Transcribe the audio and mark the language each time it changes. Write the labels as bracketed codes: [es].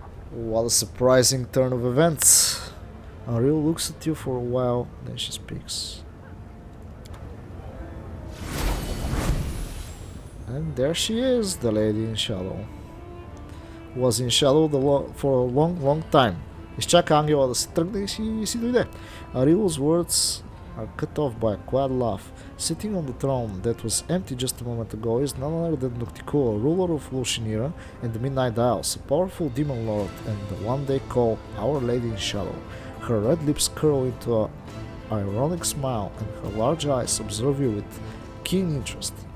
[en] What a surprising turn of events. Ariel looks at you for a while, then she speaks. And there she is, the lady in shadow. Was in shadow for a long time. [bg] Изчака ангела да се тръгне и си дойде. [en] Ariel's words are cut off by a quiet laugh. Sitting on the throne that was empty just a moment ago is none other than Nocticola, ruler of Lushinira and the Midnight Isles, a powerful demon lord and the one they call Our Lady in Shadow. Her red lips curl into an ironic smile and her large eyes observe you with keen interest.